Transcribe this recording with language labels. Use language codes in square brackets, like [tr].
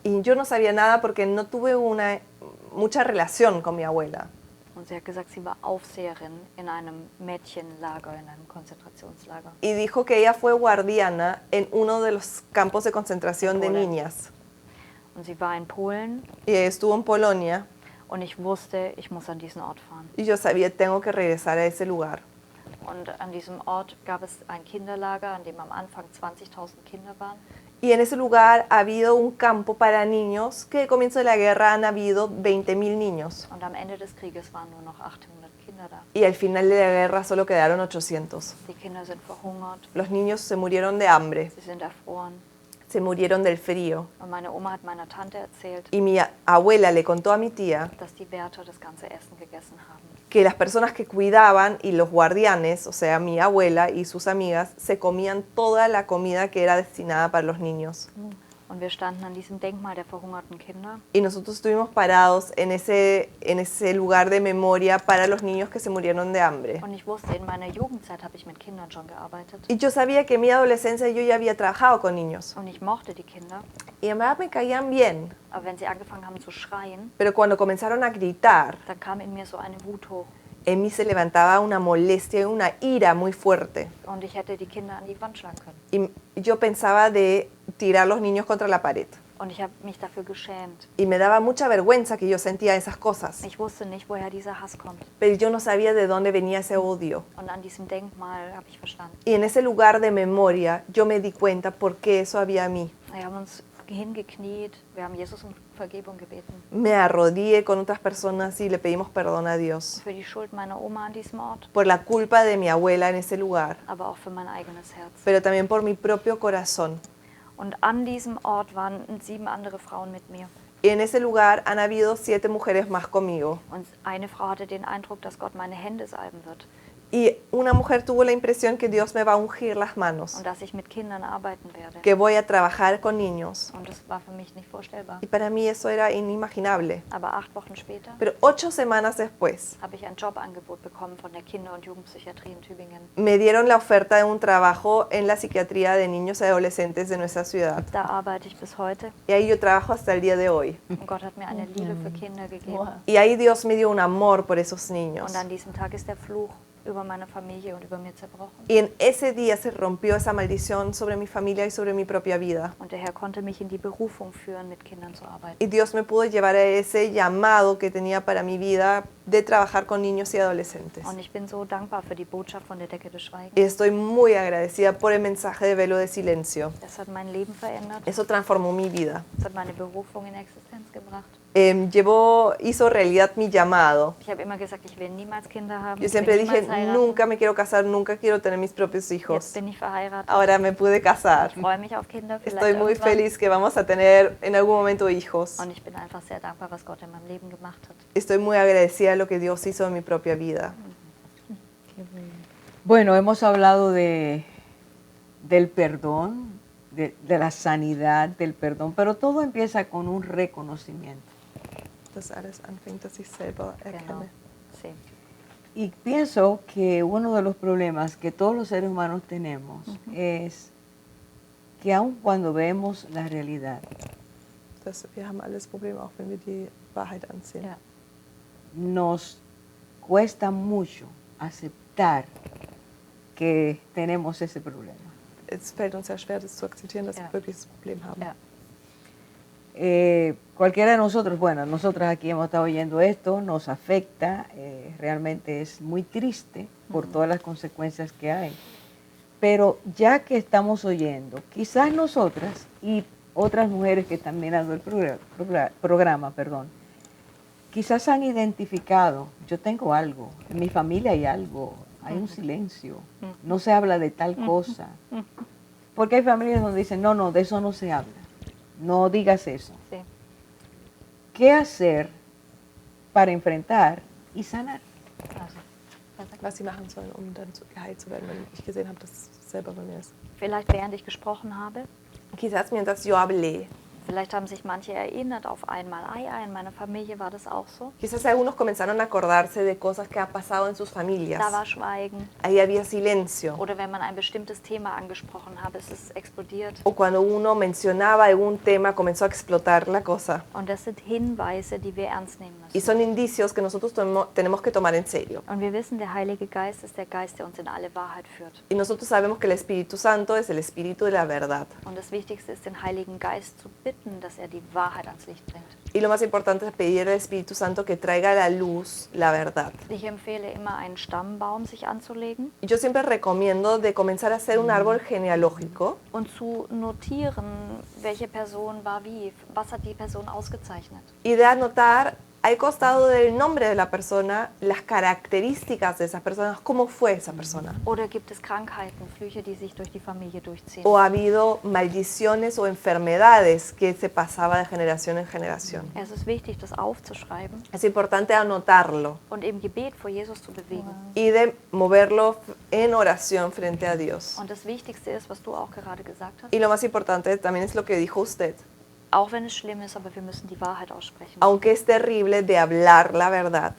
[es] Y yo no sabía nada porque no tuve mucha relación con mi abuela. [de] Und sie hat gesagt, sie war Aufseherin in einem Mädchenlager, in einem Konzentrationslager. [es] Y dijo que ella fue guardiana en uno de los campos de concentración de [de] Polen. [es] niñas. [de] Und sie war in Polen [es] Y estuvo en Polonia [de] und ich wusste, ich muss an diesen Ort fahren. [es] y yo sabía, tengo que regresar a ese lugar. [de] Und an diesem Ort gab es ein Kinderlager, an dem am Anfang 20.000 Kinder waren. [es] Y en ese lugar ha habido un campo para niños que al comienzo de la guerra han habido 20.000 niños. [de] Und am Ende des Krieges waren nur noch 800 Kinder da. [es] Y al final de la guerra solo quedaron 800. [de] Die Kinder sind verhungert, [es] Los niños se murieron de hambre, [de] sie sind erfroren. [es] se murieron del frío. [de] Und meine Oma hat meiner Tante erzählt, [es] Y mi abuela le contó a mi tía [de] dass die Wärter das ganze Essen gegessen haben. [es] que las personas que cuidaban y los guardianes, o sea, mi abuela y sus amigas, se comían toda la comida que era destinada para los niños. [de] Und wir standen an diesem Denkmal der verhungerten Kinder. [es] Y nosotros estuvimos parados en ese lugar de memoria para los niños que se murieron de hambre. [de] Und ich wusste, in meiner Jugendzeit habe ich mit Kindern schon gearbeitet. [es] Y yo sabía que en mi adolescencia yo ya había trabajado con niños. [de] Und ich mochte die Kinder. [es] Y en verdad me caían bien. [de] Aber wenn sie angefangen haben zu schreien, [es] Pero cuando comenzaron a gritar, [de] dann kam in mir so eine Wut hoch. [es] en mí se levantaba una molestia y una ira muy fuerte. [de] Und ich hätte die Kinder an die Wand schlagen können. [es] Y yo pensaba de tirar los niños contra la pared. [de] Und ich habe mich dafür geschämt. [es] Y me daba mucha vergüenza que yo sentía esas cosas. [de] Ich wusste nicht, woher dieser Hass kommt. [es] Pero yo no sabía de dónde venía ese odio. [de] Und an diesem Denkmal habe ich verstanden. [es] Y en ese lugar de memoria yo me di cuenta por qué eso había a mí. [de] Wir haben uns hingekniet, wir haben Jesus um Vergebung gebeten. [es] Me arrodillé con otras personas y le pedimos perdón a Dios [de] Für die Schuld meiner Oma an diesem Ort, [es] por la culpa de mi abuela en ese lugar, [de] aber auch für mein eigenes Herz. [es] pero también por mi propio corazón. [de] Und an diesem Ort waren 7 andere Frauen mit mir. [es] Y en ese lugar han habido 7 mujeres más conmigo. [de] Und eine Frau hatte den Eindruck, dass Gott meine Hände salben wird [es] Y una mujer tuvo la impresión que Dios me va a ungir las manos, [de] und dass ich mit Kindern arbeiten werde. [es] que voy a trabajar con niños. [de] Und das war für mich nicht vorstellbar. [es] Y para mí eso era inimaginable. [de] Aber 8 Wochen später [es] Pero 8 semanas después [de] habe ich ein Jobangebot bekommen von der Kinder- und Jugendpsychiatrie in Tübingen. [es] me dieron la oferta de un trabajo en la psiquiatría de niños y adolescentes de nuestra ciudad. [de] Da arbeite ich bis heute [es] Y ahí yo trabajo hasta el día de hoy. [de] und Gott hat mir eine Liebe für Kinder gegeben. [es] Y ahí Dios me dio un amor por esos niños. [de] Und an diesem Tag ist der Fluch über meine Familie und über mir zerbrochen. [es] Y en ese día se rompió esa maldición sobre mi familia y sobre mi propia vida. [de] Und der Herr konnte mich in die Berufung führen, mit Kindern zu arbeiten. [es] Y Dios me pudo llevar a ese llamado que tenía para mi vida de trabajar con niños y adolescentes. [de] Und ich bin so dankbar für die Botschaft von der Decke des Schweigens. [es] Y estoy muy agradecida por el mensaje de Velo de Silencio. [de] Das hat mein Leben verändert. [es] Eso transformó mi vida. [de] Das hat meine Berufung in Existenz gebracht. [es] Hizo realidad mi llamado. [de] Ich habe immer gesagt, ich will niemals Kinder haben. [es] Yo [de] Ich will [es] siempre dije, [de] niemals heiraten. [es] nunca me quiero casar, nunca quiero tener mis propios [de] Jetzt [es] hijos. [de] bin ich verheiratet. [es] Ahora me pude casar. [de] Ich freue mich auf Kinder, vielleicht [es] Estoy muy [de] irgendwann. [es] feliz que vamos a tener en algún momento hijos. [de] Und ich bin einfach sehr dankbar, was Gott in meinem Leben gemacht hat. [es] Estoy muy agradecida de lo que Dios hizo en mi propia vida. Bueno, hemos hablado del perdón, de la sanidad, del perdón, pero todo empieza con un reconocimiento. [de] dass alles anfängt, dass ich selber Genau. erkenne. [es] Sí. Y pienso que uno de los problemas que todos los seres humanos tenemos es que aun cuando vemos la realidad, [de] Wir haben alles Probleme, auch wenn wir die Wahrheit ansehen. Ja. [es] nos cuesta mucho aceptar que tenemos ese problema. [de] Es fällt uns sehr schwer, das zu akzeptieren, dass Ja. wir wirklich das Problem haben. Ja. [es] Cualquiera de nosotros, bueno, nosotras aquí hemos estado oyendo esto, nos afecta, realmente es muy triste por todas las consecuencias que hay. Pero ya que estamos oyendo, quizás nosotras y otras mujeres que están mirando el programa, quizás han identificado, yo tengo algo, en mi familia hay algo, hay un silencio, no se habla de tal cosa. Porque hay familias donde dicen, no, de eso no se habla, no digas eso. Sí. ¿Qué hacer para enfrentar y sanar? [de] Was sie machen sollen, um dann geheilt zu werden, wenn ich gesehen habe, dass es selber bei mir ist. Vielleicht während ich gesprochen habe, [es] Quizás mientras yo hablé, [de] vielleicht haben sich manche erinnert auf einmal, in meiner Familie war das auch so. [es] quizás algunos comenzaron a acordarse de cosas que han pasado en sus familias. [de] Da war Schweigen. [es] Ahí había silencio. [de] Oder wenn man ein bestimmtes Thema angesprochen hat, ist es explodiert. [es] O cuando uno mencionaba algún tema, comenzó a explotar la cosa. [de] Und das sind Hinweise, die wir ernst nehmen [es] Y [de] müssen. [es] son indicios que nosotros tenemos que tomar en serio. [de] Und wir wissen, der Heilige Geist ist der Geist, der uns in alle Wahrheit führt. [es] Y nosotros sabemos que el Espíritu Santo es el Espíritu de la verdad. [de] Und das Wichtigste ist, den Heiligen Geist zu bitten, dass er die Wahrheit ans Licht bringt. [es] Y lo más importante es pedir al Espíritu Santo que traiga a la luz la verdad. [de] Ich empfehle immer, einen Stammbaum sich anzulegen [es] Y yo siempre recomiendo de comenzar a hacer un árbol genealógico [de] und zu notieren, welche Person war wie, was hat die Person ausgezeichnet. [es] y de anotar al costado del nombre de la persona las características de esas personas, cómo fue esa persona. [de] Oder gibt es Krankheiten, Flüche, die sich durch die Familie durchziehen? [es] O ha habido maldiciones o enfermedades que se pasaba de generación en generación. [de] Es ist wichtig, das aufzuschreiben [es] Es importante anotarlo [de] und im Gebet vor Jesus zu bewegen. [es] y de moverlo en oración frente a Dios. [de] Und das Wichtigste ist, was du auch gerade gesagt hast, [es] Y lo más importante también es lo que dijo usted. [de] auch wenn es schlimm ist, aber wir müssen die Wahrheit aussprechen. [es] Aunque es terrible de hablar la verdad,